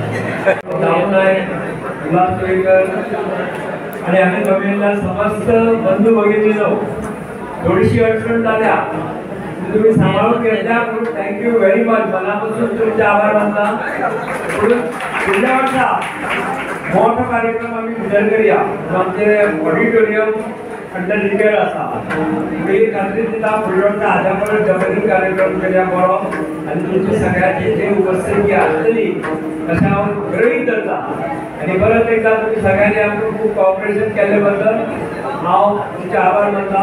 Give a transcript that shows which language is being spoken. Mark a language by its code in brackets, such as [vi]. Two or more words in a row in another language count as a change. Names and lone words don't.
[mr] आणि आम्ही जमिनीला समस्त बंधू भगिनीनो थोडीशी अडचण झाल्या तुम्ही सांभाळून घेतल्या म्हणून [en] thank you very much. [kok] मनापासून तुमचे आभार मानता. पुढल्या वर्षा मोठा कार्यक्रम आम्ही भितर करूया. आमचे ऑडिटोरियम [en] under repair [kok] आसा. मी खात्री दिता फुडल्या वर्सा हाज्या परस डबल कार्यक्रम करूया बरो. आनी तुमची सगळ्यांची जी उपस्थिती आसतली तशें हांव गृहीत धरता. आनी परत एकदा तुम्ही सगळ्यांनी आमकां खूब कॉपरेशन केले बद्दल हांव तुमचे आभार मानता.